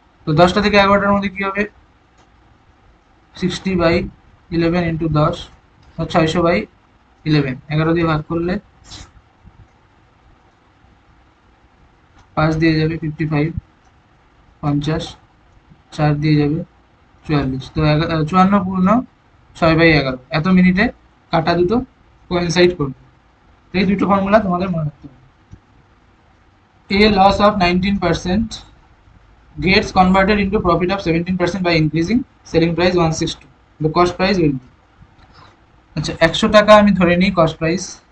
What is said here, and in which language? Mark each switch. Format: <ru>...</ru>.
<bn>তো 10টা থেকে 11টার মধ্যে কি হবে, 60/11 ইন্টু 10, 600/11, 11 দিয়ে ভাগ করলে 5 দিয়ে যাবে 55, 50, 4 দিয়ে যাবে 44। তো 54 পূর্ণ 6/11 এত মিনিটে কাটা দুটো কোয়েনসাইড করবে। এই দুটো ফর্মুলা তোমাদের মনে রাখতে হবে।</bn> <en>A loss of 19% gets converted into profit of 17% by increasing selling price 162. The cost price will be,</en> <bn>আচ্ছা 100 টাকা আমি ধরে নিই কস্ট প্রাইস।</bn>